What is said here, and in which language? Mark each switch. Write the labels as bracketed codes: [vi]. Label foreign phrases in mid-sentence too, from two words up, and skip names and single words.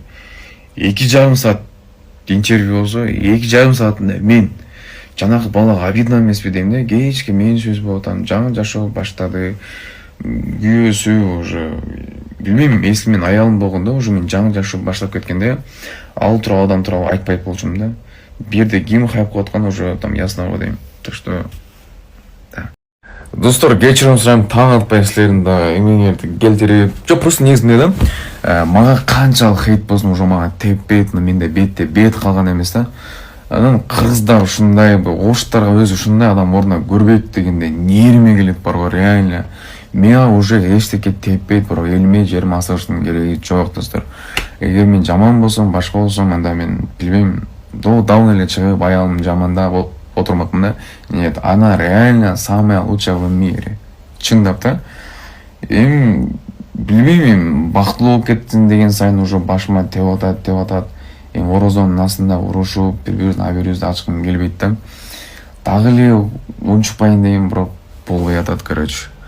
[ky] 2,5 саат интервью болсо, 2,5 саатында мен жанагы балага обидно эмеспи дейм да, кечке мен сөз болуп атам, жаңы жашоо баштады. Күйөөсү уже билбейм, если мен аялым болгондо уже мен жаңы жашоо баштап кеткенде ал тууралуу адам тууралуу айтпайт болчумун да. Бир жерде ким хайп кылып аткан уже [ru] там ясно [ky] го дейм. [ru] Так что да. [ky] Достор, кечирим сурайм, таң атпай силердин да эмеңерди келтирип. Жок, просто негизинде да мага канчалык хейт болсун уже мага теппейт, менде бетте бет калган эмес да. Анан кыргыздар ушундай, оштарга өзү ушундай адам ордуна көрбөйт дегенде нервиме келет барго, реально. Мага уже эчтеке теппейт, бирок элиме жериме асырыштын кереги жок, достор. Эгер мен жаман болсом, башка болсом, анда мен билбейм, давно эле чыгып аялымды жамандап отурмакмын да. [ru] Нет, она реально самая лучшая в мире. [ky] Чындап да. Билбейм, бактылуу болуп кеттим деген сайын уже башыма теп атат. Орозонун астында урушуп, бири-бирибиздин абийибизди ачкым келбейт да. Дагы эле унчукпайын дейм, бирок болбой атат, короче.